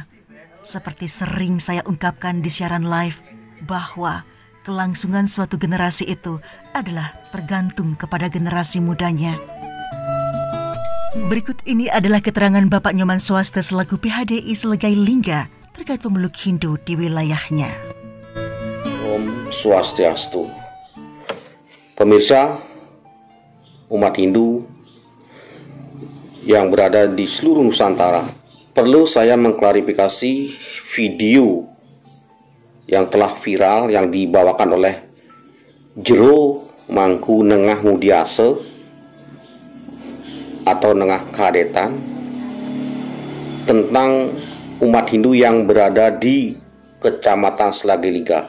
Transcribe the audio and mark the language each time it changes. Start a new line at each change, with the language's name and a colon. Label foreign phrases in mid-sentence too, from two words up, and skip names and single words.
Indonesian: Seperti sering saya ungkapkan di siaran live, bahwa kelangsungan suatu generasi itu adalah tergantung kepada generasi mudanya. Berikut ini adalah keterangan Bapak Nyoman Swaste selaku PHDI Selagai Lingga terkait pemeluk Hindu di wilayahnya.
Sanskrit: Om Swastiastu.
Indonesian: Pemirsa umat Hindu yang berada di seluruh Nusantara, perlu saya mengklarifikasi video yang telah viral yang dibawakan oleh Jero Mangku Nengah Mudiase atau Nengah Kadetan tentang umat Hindu yang berada di Kecamatan Selagai Lingga.